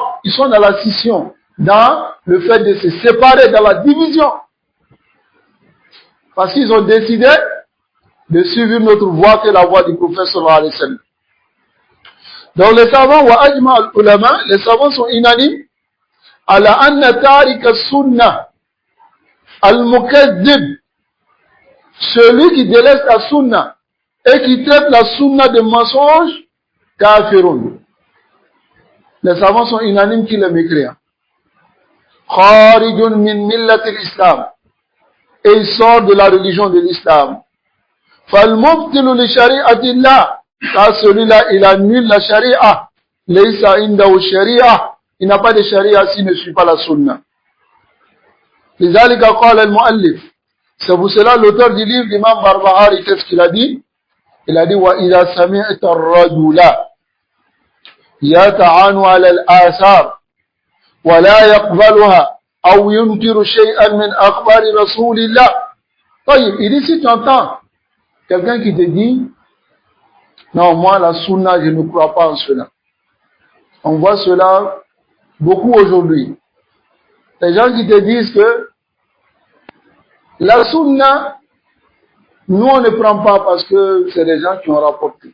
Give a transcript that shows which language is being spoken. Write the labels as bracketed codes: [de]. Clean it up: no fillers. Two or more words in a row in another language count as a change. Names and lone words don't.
[fr] Ils sont dans la scission, dans le fait de se séparer, dans la division. Parce qu'ils ont décidé de suivre une autre voie que la voie du prophète [ar] صلى الله عليه وسلم. [fr] Donc les savants, [ar] وأجمع العلماء, [fr] les savants sont unanimes, [ar] على أن تارك السنة المكذب, [fr] celui qui délaisse la sunna et qui traite la sunna de mensonge, kafirun. Les savants sont unanimes qui le mécrient. [ar] خارج من ملة الإسلام. [fr] Et il sort de la religion de l'islam. [ar] فالمبطل لشريعة الله. [fr] Car celui-là, il annule la sharia. [ar] ليس عنده شريعة. [fr] Il n'a pas de sharia s'il ne suit pas la sunna. [ar] لذلك قال المؤلف. [fr] C'est pour cela l'auteur du livre, l'imam Barbahari, qu'est-ce qu'il a dit? Il a dit, [ar] وإذا سمعت الرجل يطعن على الآثار ولا يقبلها أو ينكر شيئا من أخبار رسول الله. [fr] Il dit, si tu entends quelqu'un qui te dit, non, moi, la sunna, je ne crois pas en cela. On voit cela beaucoup aujourd'hui. Les gens qui te disent que la sunna, nous, on ne prend pas parce que c'est des gens qui ont rapporté.